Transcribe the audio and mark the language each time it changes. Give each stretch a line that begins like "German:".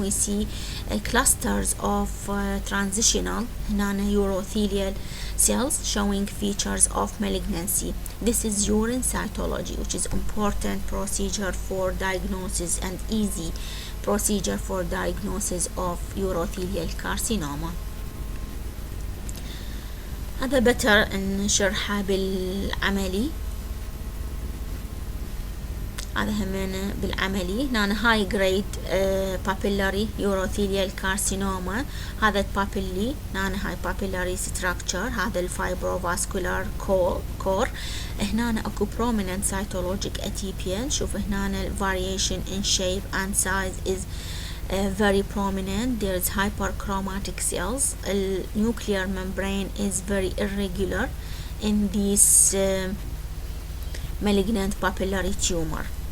English: We see clusters of transitional urothelial cells showing features of malignancy. This is urine cytology, which is important procedure for diagnosis and easy procedure for diagnosis of urothelial carcinoma.
Arabic: هذا
English: better
Arabic: نشرحه بالعملي. هذا همنا بالعملي. هنا
English: high grade papillary urothelial carcinoma.
Arabic: هذا البابيلي هنا هاي
English: papillary structure.
Arabic: هذا الفايبروفاسكولار core. هنا اكو
English: prominent cytologic atypia.
Arabic: نشوف هنا
English: variation in shape and size is very prominent. There is hyperchromatic cells. The nuclear membrane is very irregular in this malignant papillary tumor.